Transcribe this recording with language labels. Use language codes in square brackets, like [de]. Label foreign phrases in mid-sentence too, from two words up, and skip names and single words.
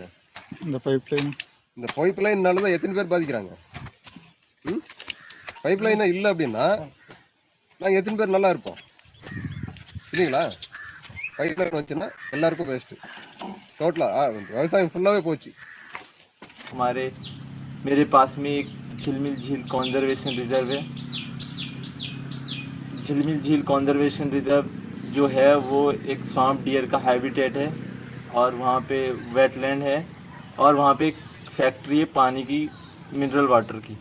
[ta] இந்த பைப் லைன்னால தான் எத்தனை பேர் பாதிக்கிறாங்க? பைப் லைனா இல்லை அப்படின்னா நாங்கள் எத்தனை பேர் நல்லா இருப்போம் இல்லைங்களா? பைப் லைன் வச்சுன்னா எல்லாருக்கும் வேஸ்ட்டு. டோட்டலாக விவசாயம் ஃபுல்லாகவே போச்சு. [hi] मेरे पास में एक झिलमिल झील कॉन्जर्वेशन रिजर्व है। झिलमिल झील कॉन्जर्वेशन रिजर्व जो है वो एक [en] swamp deer [hi] का हैबिटेट है और वहाँ पे वेटलैंड है और वहाँ पे एक फैक्ट्री है पानी की, [en] mineral water [hi] की।